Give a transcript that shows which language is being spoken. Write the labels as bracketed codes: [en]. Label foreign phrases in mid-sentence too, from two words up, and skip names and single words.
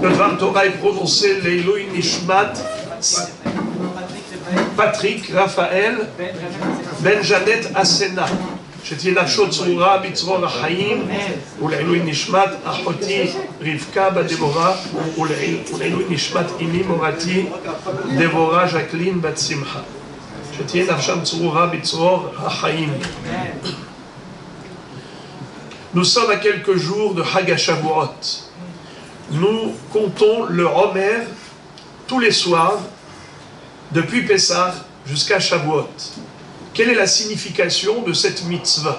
[fr] Le [he] דבר תורה [fr] est prononcé [he] לעילוי נשמת [fr] Patrick Raphaël Ben Janet Asena. [he] שתהיה נפשו צרורה בצרור החיים ולעילוי נשמת אחותי רבקה בת דבורה ולעילוי נשמת אמי מורתי דבורה ז'קלין בת שמחה שתהיה נפשם צרורה בצרור החיים. [fr] Nous sommes à quelques jours de Hag HaShavuot. Nous comptons le Homer tous les soirs depuis Pessah jusqu'à Shavuot. Quelle est la signification de cette mitzvah?